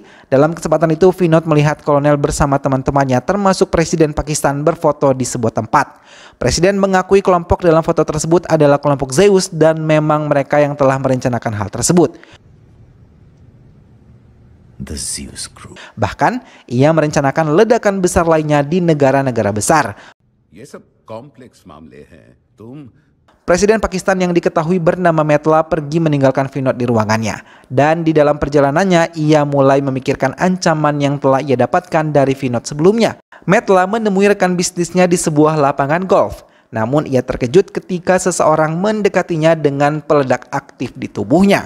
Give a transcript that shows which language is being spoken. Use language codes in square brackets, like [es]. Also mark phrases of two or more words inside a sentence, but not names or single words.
[id] Dalam kesempatan itu, Vinod melihat kolonel bersama teman-temannya termasuk Presiden Pakistan berfoto di sebuah tempat. Presiden mengakui kelompok dalam foto tersebut adalah kelompok Zeus dan memang mereka yang telah merencanakan hal tersebut. The Zeus Group. Bahkan, ia merencanakan ledakan besar lainnya di negara-negara besar. [hi] ये सब कॉम्प्लेक्स मामले हैं तुम [id] Presiden Pakistan yang diketahui bernama Metla pergi meninggalkan Vinod di ruangannya. Dan di dalam perjalanannya, ia mulai memikirkan ancaman yang telah ia dapatkan dari Vinod sebelumnya. Metla menemui rekan bisnisnya di sebuah lapangan golf. Namun ia terkejut ketika seseorang mendekatinya dengan peledak aktif di tubuhnya.